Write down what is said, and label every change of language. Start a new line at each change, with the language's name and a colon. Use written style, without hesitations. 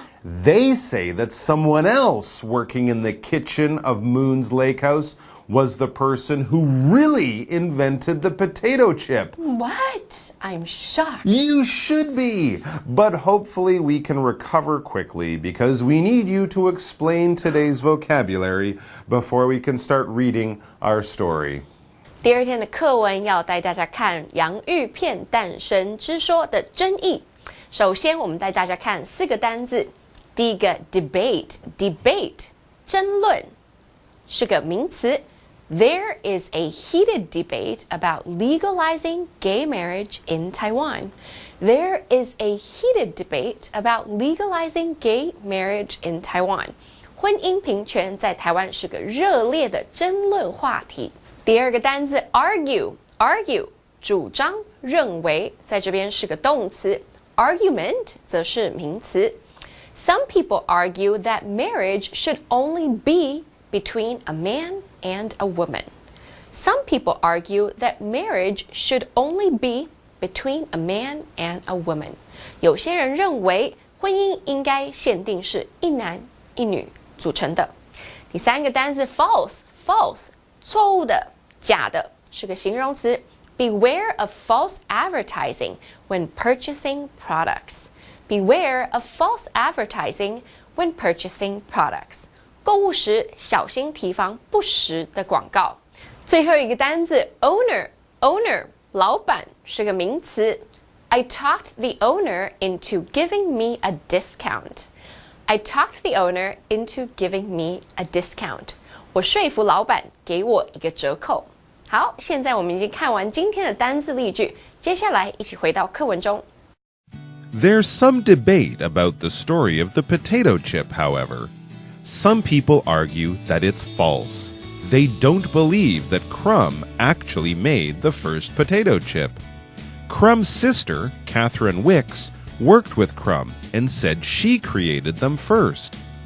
English: They say that someone else working in the kitchen of Moon's Lake House was the person who really invented the potato chip. What? I'm shocked. You should be. But hopefully we can recover quickly because we need you to explain today's vocabulary before we can start reading our story.
Chinese: 第二天的课文要带大家看洋芋片诞生之说的真义。首先，我们带大家看4个单字。第一个 debate 争论是个名词。
English: There is a heated debate about legalizing gay marriage in Taiwan. There is a heated debate about legalizing gay marriage in Taiwan.
Chinese: 婚姻平权在台湾是个热烈的争论话题。第二个单字 argue 主张认为，在这边是个动词。 Argument 则是名词。
English: Some people argue that marriage should only be between a man and a woman. Some people argue that marriage should only be between a man and a woman.
Chinese: 有些人认为婚姻应该限定是一男一女组成的。第三个单字 false 错误的、假的，是个形容词。
English: Beware of false advertising when purchasing products. Beware of false advertising when purchasing products.
Chinese: 购物时小心提防不实的广告。最后一个单字 owner 老板是个名词。
English: I talked the owner into giving me a discount. I talked the owner into giving me a discount.
Chinese: 我说服老板给我一个折扣。好，现在我们已经看完今天的单字例句，接下来一起回到课文中。
English: There's some debate about the story of the potato chip, however. Some people argue that it's false. They don't believe that Crumb actually made the first potato chip. Crumb's sister, Catherine Wicks, worked with Crumb and said she created them first.